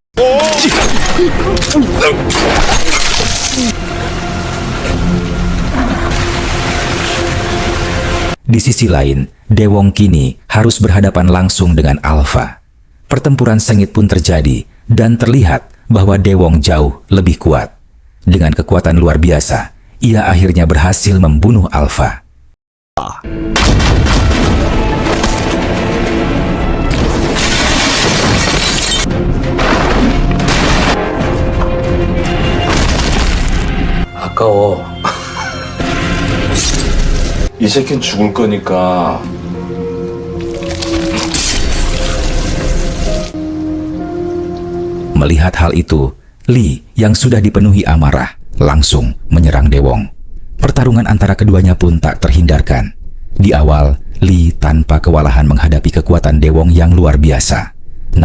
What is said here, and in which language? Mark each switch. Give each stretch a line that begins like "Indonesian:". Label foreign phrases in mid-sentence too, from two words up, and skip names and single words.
Indonesian: Di sisi lain, Daewon kini harus berhadapan langsung dengan Alpha. Pertempuran sengit pun terjadi dan terlihat bahwa Daewon jauh lebih kuat. Dengan kekuatan luar biasa, ia akhirnya berhasil membunuh Alpha.
Korean: 아까워. 이 새끼는 죽을 거니까.
Indonesian: Melihat hal itu, Lee yang sudah dipenuhi amarah langsung menyerang Daewon. Pertarungan antara keduanya pun tak terhindarkan. Di awal, Lee tanpa kewalahan menghadapi kekuatan Daewon yang luar biasa.